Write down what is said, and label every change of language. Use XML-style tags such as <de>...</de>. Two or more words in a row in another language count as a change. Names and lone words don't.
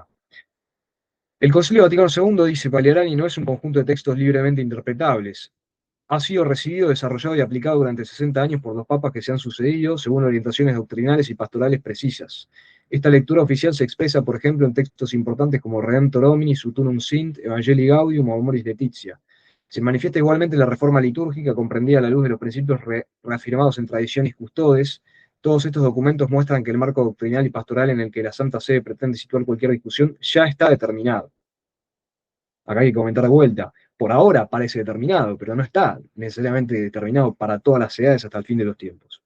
<es>El Concilio Vaticano II, dice Paliarani, no es un conjunto de textos libremente interpretables. Ha sido recibido, desarrollado y aplicado durante 60 años por los papas que se han sucedido, según orientaciones doctrinales y pastorales precisas. Esta lectura oficial se expresa, por ejemplo, en textos importantes como Redemptor Homini, Sutunum Sint, Evangelii Gaudium o Amoris Laetitia. Se manifiesta igualmente la reforma litúrgica comprendida a la luz de los principios reafirmados en tradiciones custodes. Todos estos documentos muestran que el marco doctrinal y pastoral en el que la Santa Sede pretende situar cualquier discusión ya está determinado. Acá hay que comentar de vuelta. Por ahora parece determinado, pero no está necesariamente determinado para todas las edades hasta el fin de los tiempos.</es>